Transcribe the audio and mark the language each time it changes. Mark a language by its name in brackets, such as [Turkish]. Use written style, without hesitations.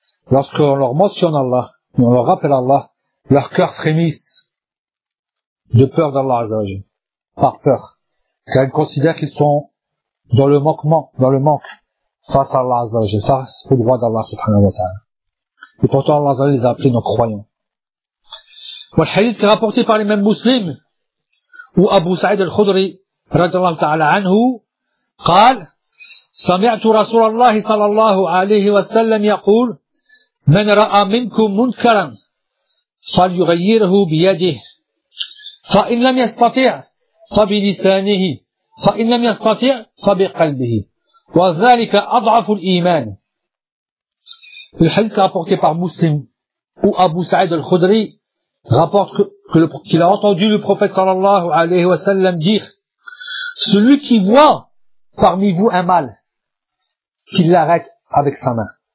[French] Lorsqu'on leur mentionne Allah, on leur rappelle Allah, leur cœur frémisse de peur d'Allah Azza wa Jalla, par peur. Car ils considèrent qu'ils sont dans le manquement, dans le manque, face à Allah Azza wa Jalla, face au droit d'Allah subhanahu wa ta'ala. Et pourtant Allah Azza wa Jalla les a appelés nos croyants. Le hadith qui est rapporté par les mêmes musulmans, [Arabic] où Abu Sa'id al-Khudri, radiallahu ta'ala anhu, قال سمعت رسول الله صلى الله عليه وسلم يقول من راى منكم منكرا فليغيره بيده فان لم يستطع فبلسانه فان لم يستطع فبقلبه وذلك اضعف الايمان. [French] الحديث rapporté par مسلم ou Abu Sa'id al-Khudri rapporte qu'il a entendu le prophète صلى الله عليه وسلم dire: celui qui voit parmi vous un mal, qu'il l'arrête avec sa main.